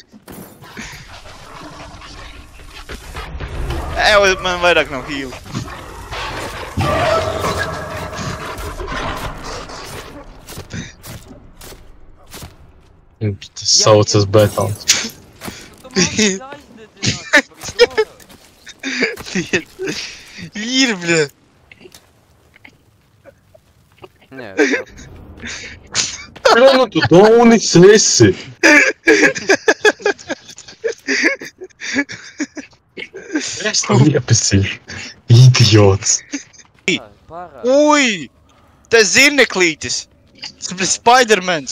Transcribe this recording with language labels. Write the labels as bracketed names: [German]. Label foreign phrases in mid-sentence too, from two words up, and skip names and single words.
[Latvian] Ew, man vairāk nav heal. Tas saucas betons. [Russian] Нет. Ir, бля. Не, [Latvian] Bļa, nu tu daunis esi. Es tev iepasīju. Idiots. [Russian] пара. [Latvian] Ui! Tas zirneklītis. Tas, bļa, Spidermans.